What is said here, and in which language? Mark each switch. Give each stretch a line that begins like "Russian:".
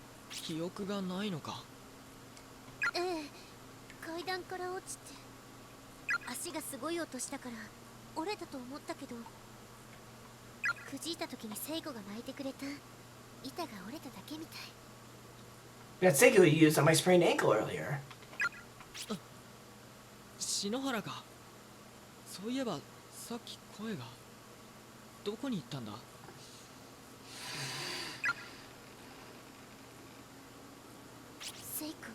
Japanese: 記憶がないのか？ええ、階段から落ちて足がすごい音したから折れたと思ったけど、くじいた時に聖子が泣いてくれた。板が折れただけみたい。
English: That Seiko you used on my sprained ankle earlier.
Japanese: 篠原か。そういえばさっき声が。どこに行ったんだ？聖子は